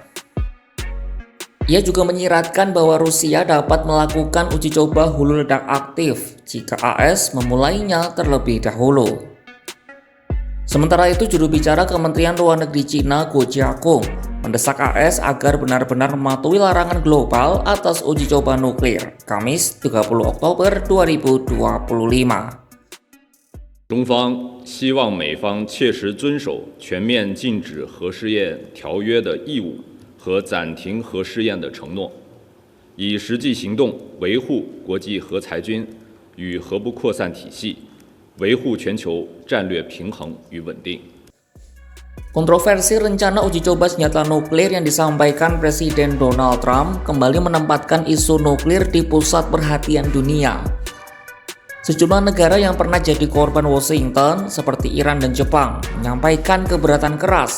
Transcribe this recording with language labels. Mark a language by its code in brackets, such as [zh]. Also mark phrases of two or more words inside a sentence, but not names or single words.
[id] Ia juga menyiratkan bahwa Rusia dapat melakukan uji coba hulu ledak aktif jika AS memulainya terlebih dahulu. Sementara itu, juru bicara Kementerian Luar Negeri Cina Guo Jiakun mendesak AS agar benar-benar mematuhi larangan global atas uji coba nuklir, Kamis 30 Oktober 2025. [zh] 中方希望美方切实遵守全面禁止核试验条约的义务和暂停核试验的承诺，以实际行动维护国际核裁军与核不扩散体系，维护全球战略平衡与稳定。 [id] Kontroversi rencana uji coba senjata nuklir yang disampaikan Presiden Donald Trump kembali menempatkan isu nuklir di pusat perhatian dunia. Sejumlah negara yang pernah jadi korban Washington seperti Iran dan Jepang menyampaikan keberatan keras.